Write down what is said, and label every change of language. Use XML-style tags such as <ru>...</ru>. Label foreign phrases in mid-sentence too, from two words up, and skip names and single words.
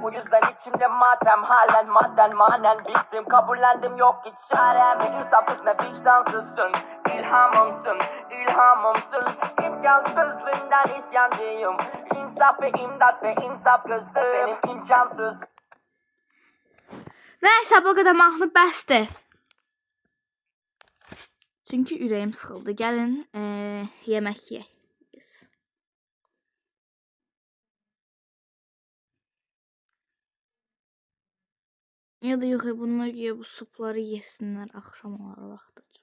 <tr>Bu yüzden içimde matem halen madden manen bittim. Kabullendim yok hiç çarem. Ne insafsız ne vicdansızsın. İlhamımsın, ilhamımsın. İmkansızlığından isyancıyım. İnsaf ve imdat ve insaf kızım. Benim imkansız.</tr> <az>Nəysə, bu qədər mahnı bəsdir. Çünki ürəyim sıxıldı. Gəlin yemək yeyək. Ya da yox, bunlar ya bu supları yesinlər axşam olar vaxtıca.</az>